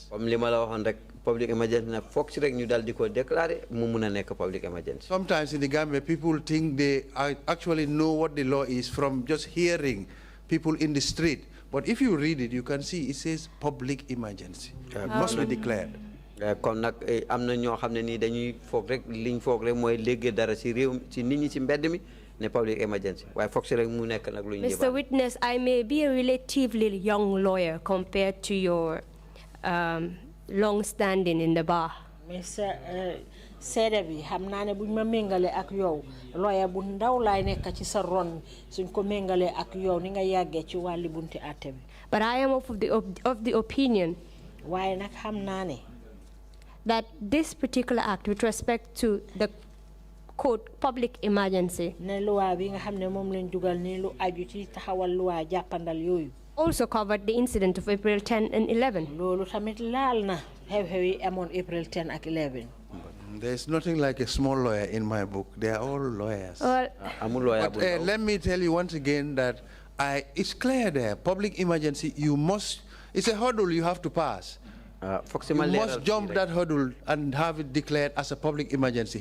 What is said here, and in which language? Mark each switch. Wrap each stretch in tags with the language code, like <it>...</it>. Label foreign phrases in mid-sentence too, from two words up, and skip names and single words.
<en>Public emergency public emergency. Sometimes in the Gambia, people think they actually know what the law is from just hearing people in the street. But if you read it, you can see it says public emergency. It must be declared.</en> <wo>Kon nak amna ñoo xamne ni dañuy fogg rek liñ fogg rek moy léggé dara ci réew ci nit ñi ci mbedd mi ne</wo> <en>public emergency</en> <wo>waaye fogg ci rek mu nekk nak luñ</wo> <en>Mr. Witness, I may be a relatively young lawyer compared to your long standing in the bar. Mr.</en> <wo>Seede bi xam naa ne buñ ma méngale ak yow lawyer bu ndaw laay nekk ci sa ron suñ ko méngale ak yow ni nga yàggee ci wàlli bunti àtte bi.</wo> <en>But I am of the opinion</en> <wo>waaye nag xam naa ne</wo> <en>that this particular act with respect to the quote public emergency</en> <wo>ne loi bi nga xam ne moom lañ dugal ni lu aju ci taxawal loi jàppandal yooyu</wo> <en>also covered the incident of April 10 and 11.</en> <wo>loolu tamit laal na xew-xew yi amoon April 10 ak 11.</wo> <en>There's nothing like a small lawyer in my book. They are all lawyers. I'm a lawyer. But let me tell you once again that it's clear there. Public emergency, it's a hurdle you have to pass. You must jump that hurdle and have it declared as a public emergency.</en>